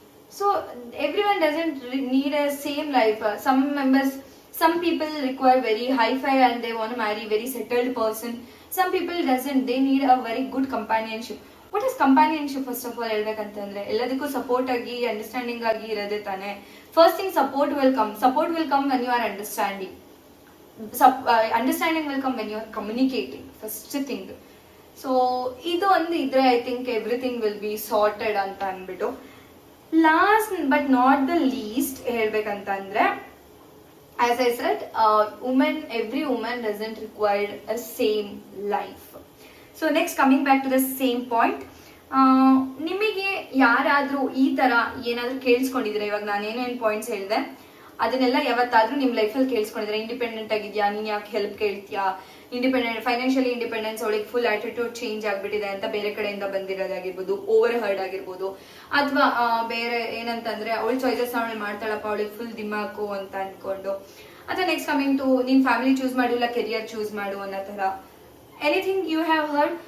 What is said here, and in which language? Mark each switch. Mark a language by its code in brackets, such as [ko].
[en] So everyone doesn't need a same life. Some people require very high-fi and they want to marry very settled person. Some people doesn't. They need a very good companionship. What is companionship? First of all, [kn] ಹೇಳ್ಬೇಕಂತಂದ್ರೆ ಎಲ್ಲದಕ್ಕೂ support ಆಗಿ understanding ಆಗಿ ಇರೋದೇ ತಾನೆ. [en] First thing, support will come. Support will come when you are understanding. Understanding will come when you are communicating. First thing. So [kn] ಇದು ಒಂದು ಇದ್ರೆ [en] I think everything will be sorted [kn] ಅಂತ ಅಂದ್ಬಿಟ್ಟು. [en] Last but not the least ಹೇಳ್ಬೇಕಂತಂದ್ರೆ, as I said, every woman doesn't require a same life. So next, coming back to the same point, [kn] ನಿಮಗೆ ಯಾರಾದರೂ ಈ ಥರ ಏನಾದರೂ ಕೇಳಿಸ್ಕೊಂಡಿದ್ರೆ, ಇವಾಗ ನಾನು ಏನೇನು ಪಾಯಿಂಟ್ಸ್ ಹೇಳಿದೆ ಅದನ್ನೆಲ್ಲ ಯಾವತ್ತಾದರೂ ನಿಮ್ಮ ಲೈಫಲ್ಲಿ ಕೇಳಿಸ್ಕೊಂಡಿದ್ರೆ, ಇಂಡಿಪೆಂಡೆಂಟ್ ಆಗಿದೆಯಾ, ನೀನು ಯಾಕೆ ಹೆಲ್ಪ್ ಕೇಳ್ತೀಯಾ, ಫೈನಾನ್ಷಿಯಲಿ ಇಂಡಿಪೆಂಡೆನ್ಸ್ ಅವಳಿಗೆ ಫುಲ್ ಆಟಿಟ್ಯೂಡ್ ಚೇಂಜ್ ಆಗಿಬಿಟ್ಟಿದೆ ಅಂತ ಬೇರೆ ಕಡೆಯಿಂದ ಬಂದಿರೋದಾಗಿರ್ಬೋದು, ಓವರ್ ಹರ್ಡ್ ಆಗಿರ್ಬೋದು, ಅಥವಾ ಬೇರೆ ಏನಂತಂದ್ರೆ ಅವಳ ಚಾಯ್ಸಸ್ ಅವಳು ಮಾಡ್ತಾಳಪ್ಪ, ಅವಳಿಗೆ ಫುಲ್ ದಿಮಾಕು ಅಂತ ಅನ್ಕೊಂಡು, ಅಥವಾ [en] next coming to [kn] ನೀನ್ ಫ್ಯಾಮಿಲಿ ಚೂಸ್ ಮಾಡಿಲ್ಲ ಕೆರಿಯರ್ ಚೂಸ್ ಮಾಡು ಅನ್ನೋ ತರ [en] Anything you have heard.